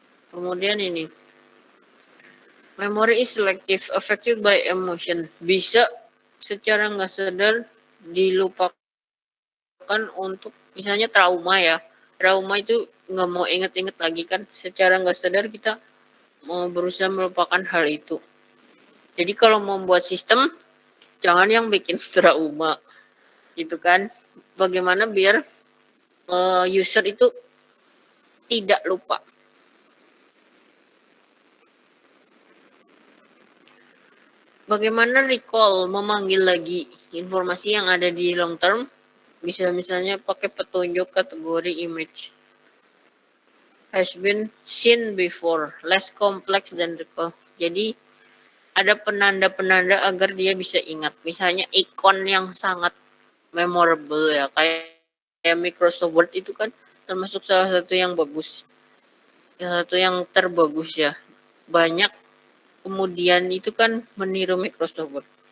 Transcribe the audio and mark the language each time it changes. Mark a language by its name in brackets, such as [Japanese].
[Indonesian] Kemudian ini, [English] memory is selective, affected by emotion. [Indonesian] Bisa secara nggak sadar dilupakan untuk misalnya trauma ya. Trauma itu nggak mau inget-inget lagi kan. Secara nggak sadar kita mau berusaha melupakan hal itu. Jadi kalau membuat sistem, jangan yang bikin trauma. Gitu kan. Bagaimana biar user itu tidak lupa. Bagaimana recall, memanggil lagi informasi yang ada di long term, bisa misalnya pakai petunjuk kategori image. [English] Has been seen before, less complex than recall. [Indonesian] Jadi ada penanda-penanda agar dia bisa ingat. Misalnya ikon yang sangat memorable ya, kayak Microsoft Word itu kan termasuk salah satu yang bagus. Salah satu yang terbagus ya. Banyak kemudian itu kan meniru Microsoft Word.